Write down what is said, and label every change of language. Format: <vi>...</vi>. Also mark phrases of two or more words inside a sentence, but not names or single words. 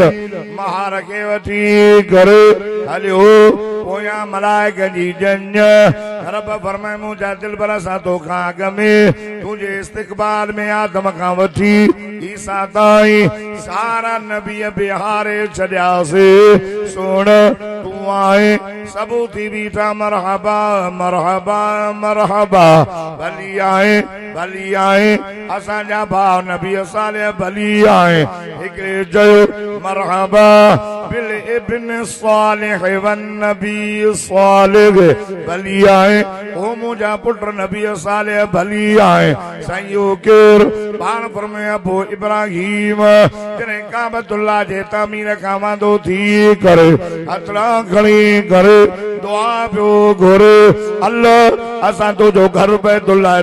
<sd>महार खे वठी करे हलियो पोयां मलाइक जी जन्य रब फरमाए मुंहिंजा दिलबर सां तोखां अॻ में तुंहिंजे इस्तक़बाल में आदम खां वठी ईसा ताईं सारा नबी बिहारे छॾियासीं सोण तूं आहे सबू थी बीठा मरहबा मरहबा मरहबा भली आहे असांजा भाउ नबी साले भली आहे हिकिड़े चयो</sd> <ar>مرحبا بالابن الصالح والنبي الصالح</ar> <sd>भली आहे ओ मुंहिंजा पुट नबी सालिह भली आहे साईं केर पाण फरमाए अबू इब्राहिम जॾहिं काबतुल्लाह जे तामीर खां वांदो थी करे हथड़ा खणी करे दुआ पियो घुरे अल्लाह असां तुंहिंजो घर बैतुल्लाह</sd>